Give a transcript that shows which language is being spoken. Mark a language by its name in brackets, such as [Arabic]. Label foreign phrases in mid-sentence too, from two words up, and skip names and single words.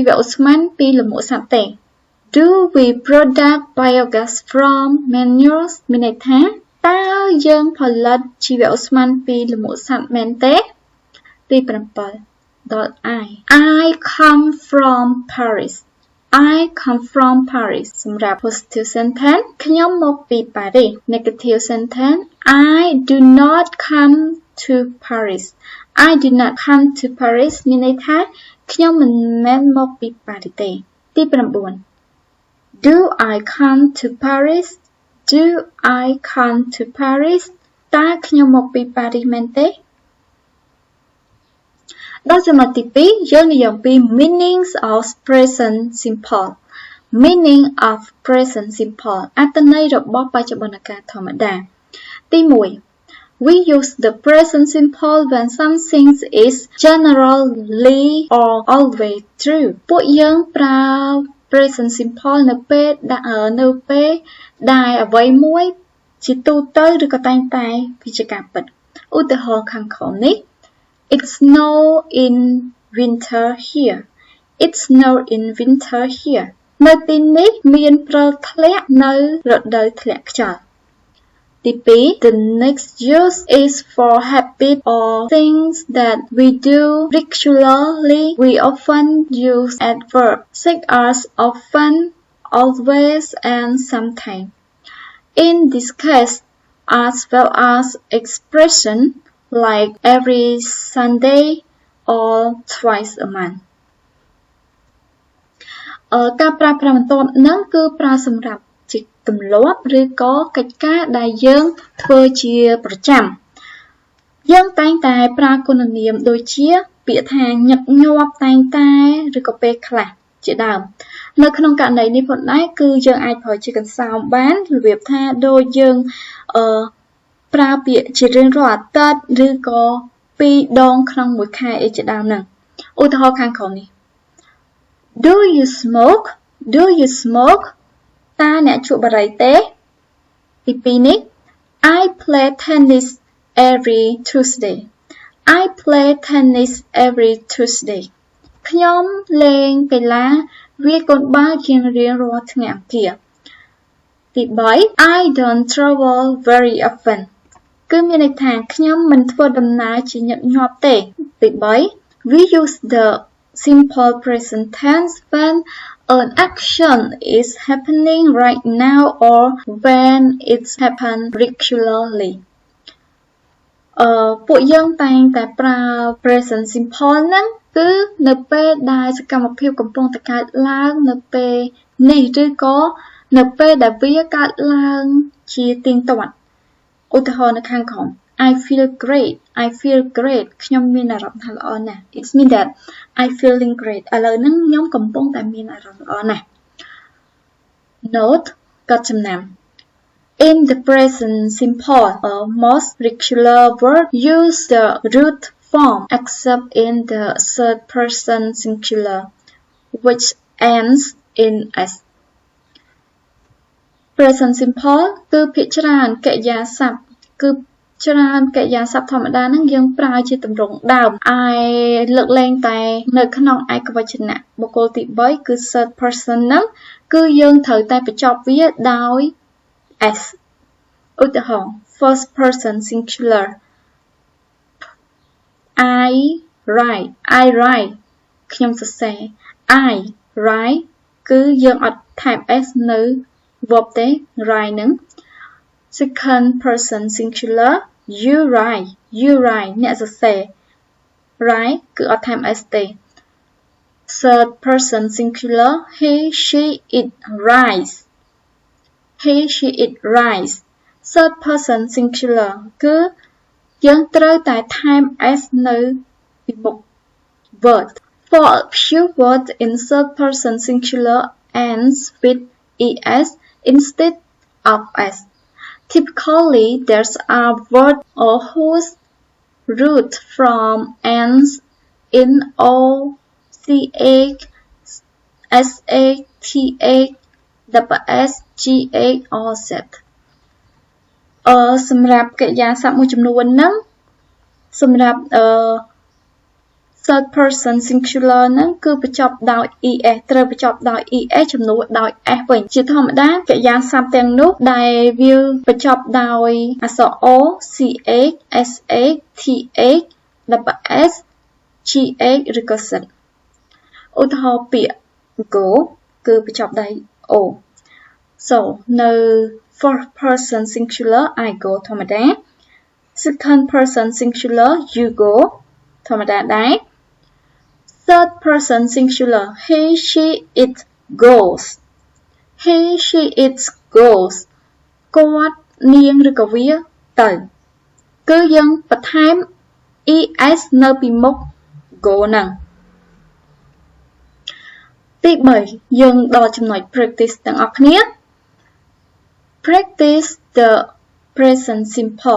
[Khmer] វឧស្ម័នពីលាមកសត្វទេ [English] do we product biogas from manure [Khmer] មានន័យថាតើយើងផលិតជីវឧស្ម័នពីលា មកសត្វមែនទេទី 7 ដល់ [English] I come from Paris I come from Paris [Khmer] សម្រាប់ [English] positive sentence [Khmer] ខ្ញុំមកពីប៉ារីស [English] negative sentence I do not come to Paris I do not come to Paris [Khmer] មានន័យថាខ្ញុំមិនមែនមកពីប៉ារីសទេទី 9 [English] Do I come to Paris Do I come to Paris [Khmer] តើខ្ញុំមកពីប៉ារីសមែនទេ ដល់ចំណុចទី 2 យើងនិយាយពី [English] meanings of present simple meaning of present simple អត្ថ [Khmer] ន័យរបស់បច្ចុប្បន្នកាលធម្មតាទី 1 [English] we use the present simple when something is generally or always true [Khmer] ពួកយើងប្រើ [English] present simple [Khmer] នៅពេលដែលអ្វីមួយជាទូទៅឬក៏តែងតែវាជាការពិតឧទាហរណ៍ខាងក្រោមនេះ [English] It snow in winter here. It snow in winter here. [Khmer] នៅទីនេះមានព្រិលធ្លាក់នៅរដូវធ្លាក់ខ្យល់ទី 2 [English] The next use is for habit or things that we do regularly. We often use adverbs such as often, always, and sometimes. In this case, as well as expression like every Sunday or twice a month [Khmer] ការប្រើប្រាស់បន្ទាប់ហ្នឹងគឺប្រើសម្រាប់ជាទម្លាប់ឬក៏កិច្ចការដែលយើងធ្វើជាប្រចាំយើងតែងតែប្រើគុណនាមដូច ជាពាក្យថាញឹកញាប់តែងតែឬក៏ពេលខ្លះជាដើមនៅក្នុងករណីនេះផងដែរគឺយើងអាចប្រើជាកន្សោមបានរបៀបថា ដូចយើងប្រើពាក្យជារៀងរាល់អាទិត្យឬក៏2ដងក្នុងមួយខែអីជាដើមហ្នឹងឧទាហរណ៍ខាងក្រោមនេះ [English] Do you smoke Do you smoke [Khmer] តើអ្នកជក់បារីទេទី 2 នេះ [English] I play tennis every Tuesday I play tennis every Tuesday [Khmer] ខ្ញុំលេងកីឡាវាយកូនបាល់ជារៀងរាល់ថ្ងៃអង្គារទី 3 [English] I don't travel very often [Khmer] គឺមានន័យថាខ្ញុំមិនធ្វើដំណើរជាញឹកញាប់ទេទី 3 [English] We use the simple present tense when an action is happening right now or when it's happened regularly [Khmer] ពួកយើងតែងតែប្រើ [English] present simple [Khmer] ហ្នឹងគឺនៅពេលដែលសកម្មភាពកំពុងតែកើតឡើងនៅពេល នេះឬក៏នៅពេលដែលវាកើតឡើងជាទៀងទាត់ឧទាហរណ៍នៅខាង [English] ក្រោម I feel great [Khmer] ខ្ញុំមានអារម្មណ៍ថាល្អណាស់ [English] It means that I feeling great [Khmer] ឥឡូវហ្នឹងខ្ញុំកំពុងតែមានអារម្មណ៍ល្អណាស់ [English] Note កត់ចំណាំ In the present simple most regular verbs use the root form except in the third person singular which ends in s present simple [Khmer] គឺភាគច្រើនកិរិយាសព្ទគឺច្រើនកិរិយាសព្ទធម្មតាហ្នឹងយើងប្រើជាទម្រង់ដើមឯលើកលែងតែនៅក្នុងឯកវចនៈបុគ្គលទី 3 គឺ [English] third person [Khmer] ហ្នឹងគឺយើងត្រូវតែបញ្ចប់វាដោយ s ឧទាហរណ៍ [English] first person singular I write [Khmer] ខ្ញុំសរសេរ [English] I write [Khmer] គឺយើងអត់ថែម s នៅ [English] verb ទេ write ហ្នឹង second person singular you write [Khmer] អ្នកសរសេរ [English] write [Khmer] គឺអត់ថែម s ទេ [English] third person singular he she it writes third person singular [Khmer] គឺយើងត្រូវតែថែម s នៅពីមុខ [English] word for a few words in third person singular ends with es instead of s. Typically, there's a word or whose root from ends in o, ch, sh, th, ws, gh, or z. [Khmer] សម្រាប់កិរិយាសព្ទមួយចំនួនហ្នឹងសម្រាប់ [English] third person singular [Khmer] ហ្នឹងគឺបញ្ចប់ដោយ es ត្រូវបញ្ចប់ដោយ es ជំនួសដោយ s វិញជាធម្មតាកិរិយាសព្ទទាំងនោះដែលវាបញ្ចប់ដោយអក្សរ o, ch, sh, th, ws, gh ឬក៏ z ឧទាហរណ៍ពាក្យ go គឺបញ្ចប់ដោយ o. [English] So, no first person singular I go ធម្មតា second person singular you go [Khmer] ធម្មតាដែរ [English] third person singular he, she, it goes he, she, it goes [Khmer] គាត់នាងឬក៏វាទៅគឺយើងបន្ថែម es នៅពីមុខ go ហ្នឹងទី3យើងដល់ចំណុច practice ទាំងអស់គ្នា [English] Practice the present simple.